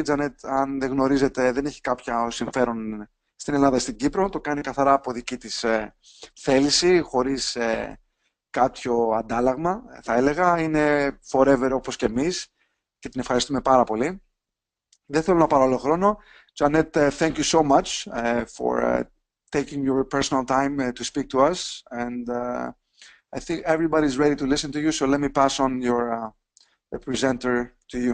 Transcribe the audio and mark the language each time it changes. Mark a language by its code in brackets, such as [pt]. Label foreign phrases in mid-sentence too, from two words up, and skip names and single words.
[el] Jeanette, αν δεν γνωρίζετε, δεν έχει κάποια συμφέρον στην Ελλάδα ή στην Κύπρο. Το κάνει καθαρά από δική της θέληση, χωρίς κάποιο αντάλλαγμα, θα έλεγα. Είναι forever όπως και εμείς και την ευχαριστούμε πάρα πολύ. Δεν θέλω να πάρω άλλο χρόνο. [en] Jeanette, thank you so much for taking your personal time to speak to us. And I think everybody's ready to listen to you, so let me pass on the presenter to you.